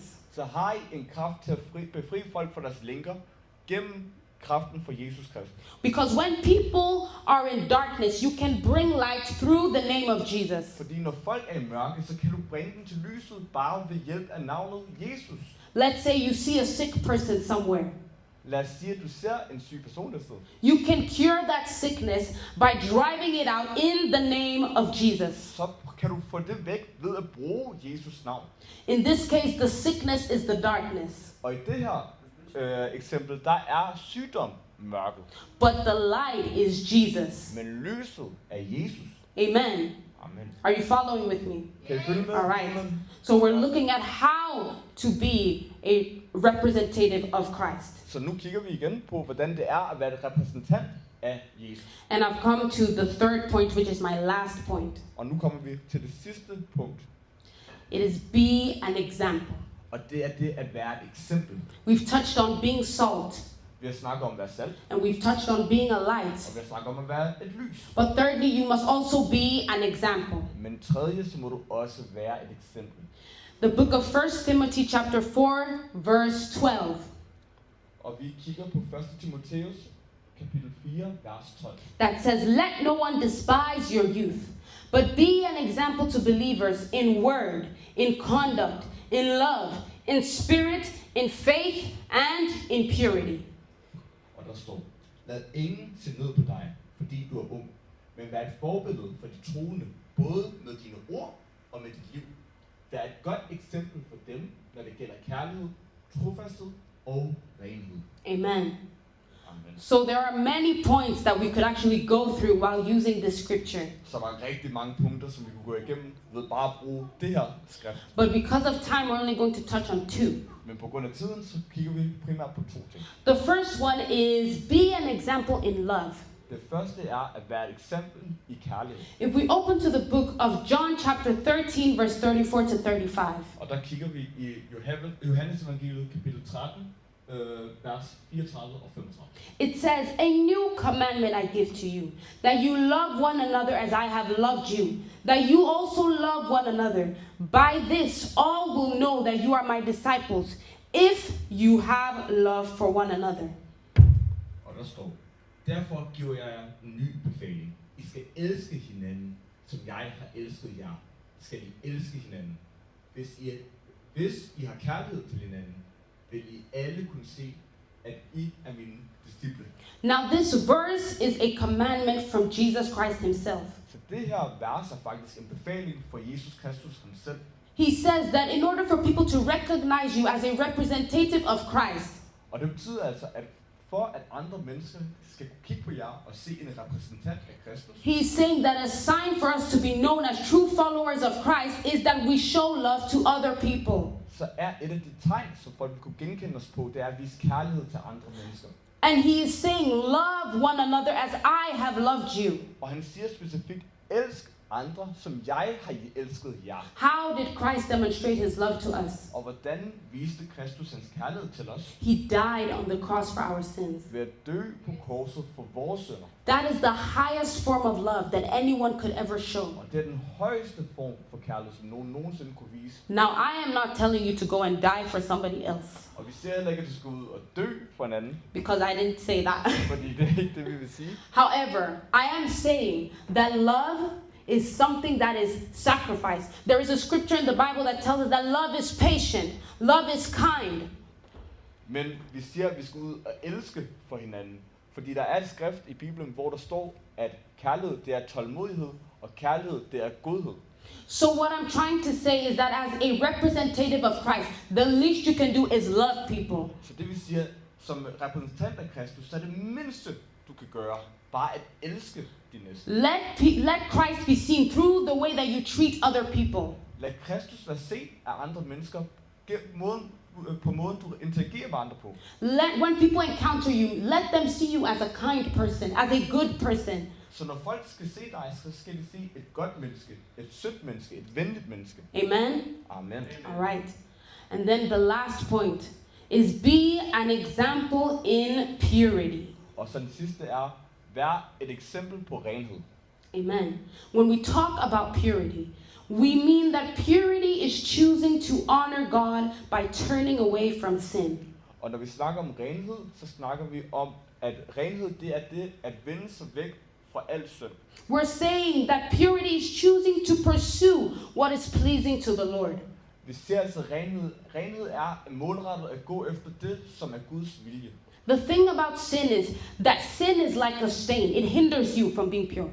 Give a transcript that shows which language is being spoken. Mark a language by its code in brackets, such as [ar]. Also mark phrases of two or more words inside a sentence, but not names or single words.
[da] Så har I en kraft til at befri folk fra deres lænker gennem kraften for Jesus Kristus. [en] Because when people are in darkness, you can bring light through the name of Jesus. [da] Fordi når folk er i mørke, så kan du bringe dem til lyset bare ved hjælp af navnet Jesus. [en] Let's say you see a sick person somewhere. [da] Lad os sige, at du ser en syg person et sted. [en] You can cure that sickness by driving it out in the name of Jesus. [da] Så kan du få det væk ved at bruge Jesus navn. [en] In this case, the sickness is the darkness, [da] Og i det her eksempel, der er sygdom mørket. [en] but the light is Jesus. [da] Men lyset er Jesus. Amen. Amen. [en] Are you following with me? [da] Kan I følge med? [en] All right. So we're looking at how to be a representative of Christ. [da] Så nu kigger vi igen på, hvordan det er at være et repræsentant af Jesus. [en] And I've come to the third point, which is my last point. [da] Og nu kommer vi til det sidste punkt. [en] It is be an example. [da] Og det er det at være et eksempel. [en] We've touched on being salt, [da] Vi har snakket om at være salt, [en] and we've touched on being a light. [da] og vi har snakket om at være et lys. [en] But thirdly, you must also be an example. [da] Men tredje, så må du også være et eksempel. [en] The book of 1 Timothy chapter 4, verse 12. [da] Og vi kigger på 1. Timotheus, kapitel 4, vers 12. [en] That says, "Let no one despise your youth, but be an example to believers in word, in conduct, in love, in spirit, in faith, and in purity." [da] Og der står, lad ingen se ned på dig, fordi du er ung, men vær et forbillede for de troende, både med dine ord og med dit liv. Vær et godt eksempel for dem, når det gælder kærlighed, trofasthed og renhed. Amen. Amen. [en] So there are many points that we could actually go through while using this scripture. [da] Så der er rigtig mange punkter, som vi kunne gå igennem ved bare at bruge det her skrift. [en] But because of time, we're only going to touch on two. [da] Men på grund af tiden, så kigger vi primært på to ting. [en] The first one is be an example in love. [da] Det første er at være et eksempel i kærlighed. [en] If we open to the book of John chapter 13, verse 34 to 35. [da] Og der kigger vi i Johannes evangeliet kapitel 13, vers 34 og 35. [en] It says, "A new commandment I give to you, that you love one another as I have loved you, that you also love one another. By this all will know that you are my disciples, if you have love for one another." [da] Og der står, derfor giver jeg jer en ny befaling. I skal elske hinanden, som jeg har elsket jer. Skal I elske hinanden. Hvis I har kærlighed til hinanden, vil I alle kunne se, at I er mine disciple. [en] Now this verse is a commandment from Jesus Christ himself. [da] Så det her vers er faktisk en befaling for Jesus Kristus ham selv. [en] He says that in order for people to recognize you as a representative of Christ, [da] Og det betyder altså, at for at andre mennesker skal kunne kigge på jer og se en repræsentant af Kristus, [en] he's saying that a sign for us to be known as true followers of Christ is that we show love to other people. [da] så er et af de tegn, som folk vil kunne genkende os på, det er at vise kærlighed til andre mennesker. [en] And he is saying, love one another as I have loved you. [da] Og han siger specifikt, elsk andre, som jeg har elsket jer. [en] How did Christ demonstrate his love to us? [da] Og hvordan viste Kristus hans kærlighed til os? [en] He died on the cross for our sins. [da] Ved at dø på korset for vores synder. [en] That is the highest form of love that anyone could ever show. [da] Og det er den højeste form for kærlighed, som nogen nogensinde kunne vise. [en] Now, I am not telling you to go and die for somebody else, [da] Og vi siger heller ikke, at du skal ud og dø for en anden, [en] because I didn't say that. [da] fordi det er ikke det, vi vil sige. [en] However, I am saying that love is something that is sacrifice. There is a scripture in the Bible that tells us that love is patient, love is kind. [da] Men vi siger, at vi skal ud og elske for hinanden. Fordi der er et skrift i Bibelen, hvor der står, at kærlighed det er tålmodighed, og kærlighed det er godhed. [en] So what I'm trying to say is that as a representative of Christ, the least you can do is love people. [da] Så det vil sige, at som repræsentant af Kristus, så er det mindste, du kan gøre, bare at elske din næste. [en] Let Christ be seen through the way that you treat other people. [da] Lad Kristus være set af andre mennesker på måden, du interagerer med andre på. [en] When people encounter you, let them see you as a kind person, as a good person. [da] Så når folk skal se dig, så skal de se et godt menneske, et sødt menneske, et venligt menneske. Amen? Amen. [en] All right. And then the last point is be an example in purity. [da] Og så den sidste er, vær et eksempel på renhed. Amen. [en] When we talk about purity, we mean that purity is choosing to honor God by turning away from sin. [da] Og når vi snakker om renhed, så snakker vi om, at renhed det er det at vende sig væk fra al synd. [en] We're saying that purity is choosing to pursue what is pleasing to the Lord. [da] Vi ser altså renhed. Renhed er målrettet at gå efter det, som er Guds vilje. [en] The thing about sin is that sin is like a stain. It hinders you from being pure.